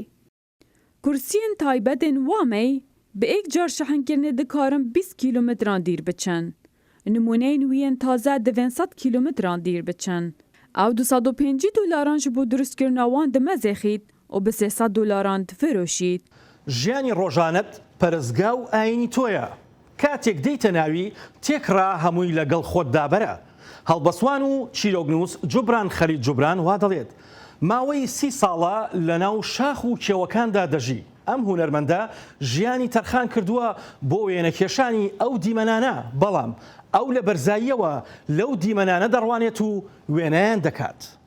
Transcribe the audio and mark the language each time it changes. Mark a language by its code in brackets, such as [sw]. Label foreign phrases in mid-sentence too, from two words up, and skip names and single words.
[ku] Kursiyên taybetên Wamey bi ek car şehenkirinê dikarin 20 kilometran dîr biçin. Nimûneyên wî yên taze divên 100 kilometran dîr biçin. Ew $250 ji bo durustkirina wan dimezêxît û bi $300 difiroşît. [ckb] ژیانی ڕۆژانت پەرستگا و ئاینی تۆیە. کاتێک دەیتە ناوی تێکڕا هەمووی لەگەڵ خۆت دابەرە. هەڵبەسوان و چیرۆکنووس جوبران خەلیل جوبران وا دەڵێت ماوەی 30 ساڵە لە ناو شاخ و کێوەکاندا دەژی. ئەم هونەرمەندە ژیانی تەرخان کردووە بۆ وێنەکێشانی ئەو دیمەنانە، بەڵام ئەو لە بەرزاییەوە لەو دیمەنانە دەڕوانێت و وێنەیان دەکات.